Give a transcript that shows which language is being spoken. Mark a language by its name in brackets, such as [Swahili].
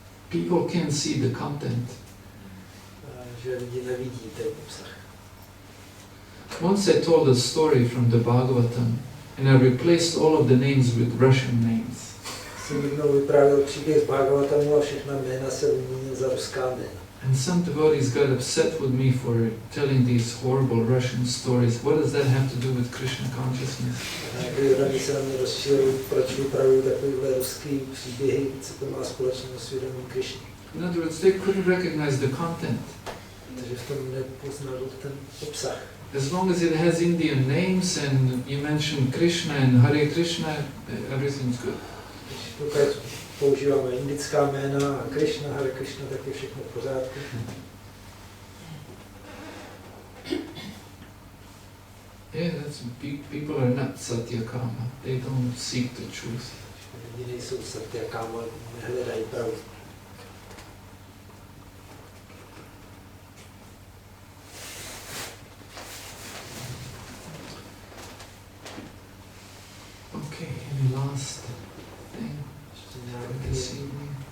[English] People can see the content. [Czech] Že lidi nevidí ten obsah. [English] Once I told a story from the Bhagavatam and I replaced all of the names with Russian names. [Czech] Jsem jednou vyprávěl příběh z Bhagavatamu a všechna jména se vyměnil za ruská jména. [English] And some devotees got upset with me for telling these horrible Russian stories. What does that have to do with Krishna consciousness? [Czech] Když se na mě rozšířil, proč vypravuju takovýhle ruský příběhy, co to má společného s vědomím Krishny. [English] In other words, they couldn't recognize the content. [Czech] Takže v tom nepoznal ten obsah. [English] As long as it has Indian names and you mention Krishna and Hare Krishna, everything's good. [Czech] Když používáme indická jména a Krishna, Hare Krishna, tak je všechno v pořádku. [English] Yeah, people are not satyakama. They don't seek the truth. [Czech] Lidi nejsou satyakama, nehledají pravdu. [English] Okay, any last thing this evening?